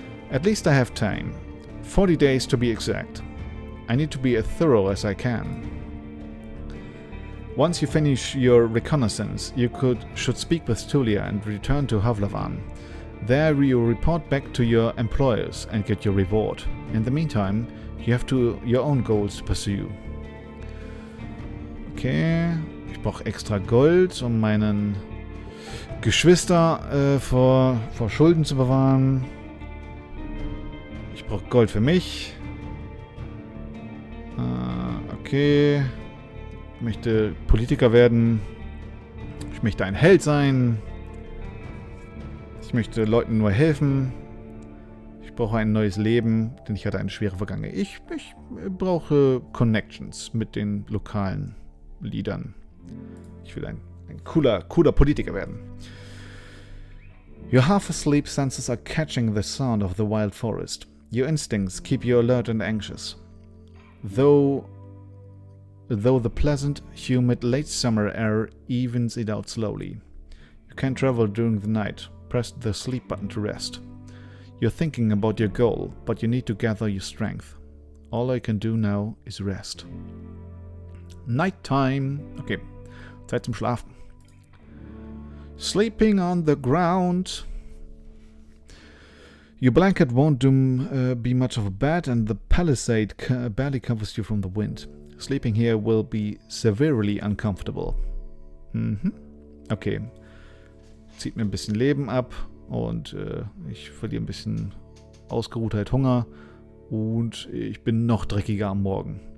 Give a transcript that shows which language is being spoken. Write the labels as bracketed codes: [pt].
[en] At least I have time. 40 days to be exact. I need to be as thorough as I can. Once you finish your reconnaissance, you should speak with Tulia and return to Havlavan. There you report back to your employers and get your reward. In the meantime, you have your own goals to pursue. [de] Okay, ich brauche extra Gold, um meinen Geschwister vor Schulden zu bewahren. Ich brauche Gold für mich. Okay. Ich möchte Politiker werden. Ich möchte ein Held sein. Ich möchte Leuten nur helfen. Ich brauche ein neues Leben, denn ich hatte eine schwere Vergangenheit. Ich brauche Connections mit den lokalen Leadern. Ich will ein cooler Politiker werden. [en] Your half-asleep senses are catching the sound of the wild forest. Your instincts keep you alert and anxious. Though the pleasant, humid late summer air evens it out slowly. You can travel during the night. Press the sleep button to rest. You're thinking about your goal, but you need to gather your strength. All I can do now is rest. Nighttime. [de] Okay, Zeit zum Schlafen. [en] Sleeping on the ground. Your blanket won't be much of a bed, and the palisade barely covers you from the wind. Sleeping here will be severely uncomfortable. Okay. [de] Zieht mir ein bisschen Leben ab und ich verliere ein bisschen Ausgeruhtheit, Hunger und ich bin noch dreckiger am Morgen.